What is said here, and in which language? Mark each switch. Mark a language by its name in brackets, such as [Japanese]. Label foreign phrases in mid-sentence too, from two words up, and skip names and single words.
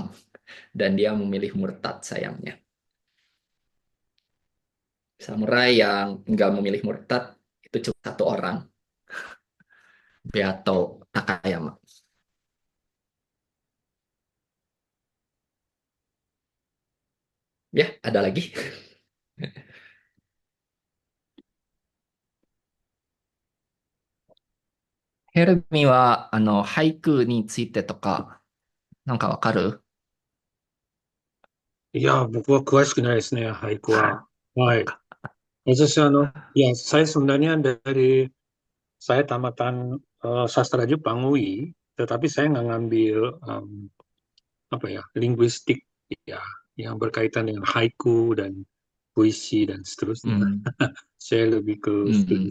[Indonesian] Dan dia memilih murtad sayangnya. Samurai yang nggak memilih murtad itu cuma satu orang, Beato Takayama. Ya, ada lagi. [Japanese] ヘルミは、俳句についてとか、なんかわかる？いや、僕は詳しくないですね、俳句は。はい。 [Indonesian] 私、saya sebenarnya saya tamatan sastra Jepang UI, tetapi saya nggak ngambil apa ya, linguistik ya, yang berkaitan dengan haiku dan puisi dan seterusnya. Hmm. Saya lebih ke studi